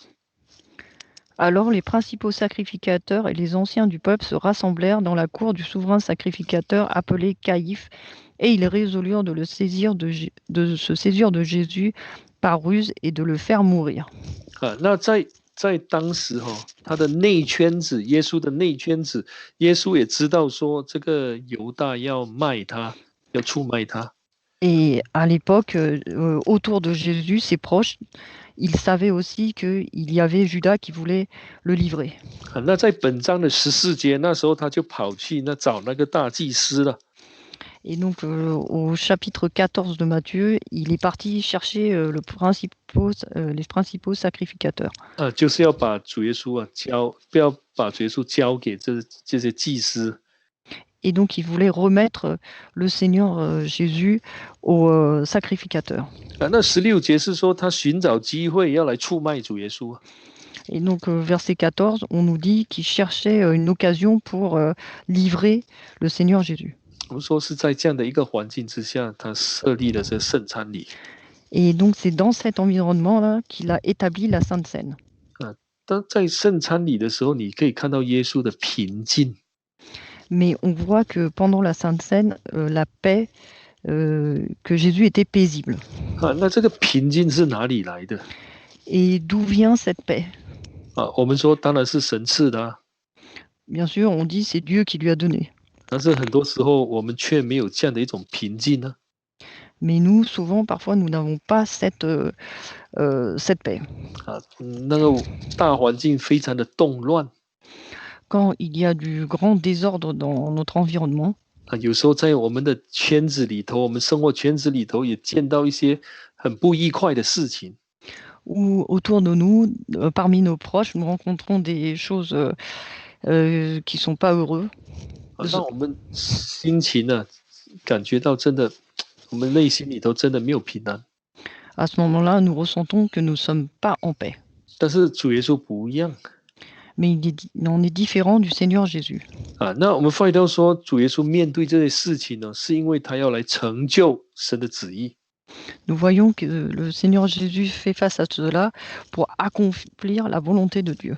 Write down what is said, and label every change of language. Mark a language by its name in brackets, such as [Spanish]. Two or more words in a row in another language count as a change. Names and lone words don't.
[French] Alors les principaux sacrificateurs et les anciens du peuple se rassemblèrent dans la cour du souverain sacrificateur appelé Caïphe, et ils résolurent de se saisir de Jésus par ruse et de le faire mourir. [Chinese] 那在当时他的内圈子，耶稣的内圈子，耶稣也知道说这个犹大要卖他，要出卖他。 [French] Et à l'époque, autour de Jésus, ses proches, ils savaient aussi qu'il y avait Judas qui voulait le livrer. [Chinese] 那在本章的14节，那时候他就跑去找那个大祭司了。 [French] Et donc, au chapitre 14 de Matthieu, il est parti chercher les principaux sacrificateurs. [Chinese] 就是要把主耶稣不要把主耶稣交给这些祭司。 [French] Et donc, il voulait remettre le Seigneur Jésus aux sacrificateurs. [Chinese] 那16节是说他寻找机会要来出卖主耶稣。 [French] Et donc, verset 14, on nous dit qu'il cherchait une occasion pour livrer le Seigneur Jésus. [Chinese] 我们说是在这样的一个环境之下，他设立了这圣餐礼。 [French] Et donc, c'est dans cet environnement-là qu'il a établi la Sainte Seine. [Chinese] 当在圣餐礼的时候，你可以看到耶稣的平静。 [French] Mais on voit que pendant la Sainte Seine, la paix, que Jésus était paisible. [Chinese] 那这个平静是哪里来的？ [French] Et d'où vient cette paix? [Chinese] 我们说当然是神赐的。 [French] Bien sûr, on dit c'est Dieu qui lui a donné. [Chinese] 但是很多时候我们却没有这样的一种平静呢。 [French] Mais nous, souvent, parfois, nous n'avons pas cette paix. [Chinese] 那个大环境非常的动乱。 [French] Quand il y a du grand désordre dans notre environnement, [Chinese] 有时候在我们的圈子里头，我们生活圈子里头也见到一些很不愉快的事情。 [French] ou autour de nous, parmi nos proches, nous rencontrons des choses qui sont pas heureux. [Chinese] 让我们心情呢，感觉到真的，我们内心里头真的没有平安。 [French] À ce moment-là, nous ressentons que nous sommes pas en paix. [Chinese] 但是主耶稣不一样。 [French] Mais il en est différent du Seigneur Jésus. [Chinese] 那我们发现到说，主耶稣面对这些事情呢，是因为他要来成就神的旨意。 [French] Nous voyons que le Seigneur Jésus fait face à cela pour accomplir la volonté de Dieu.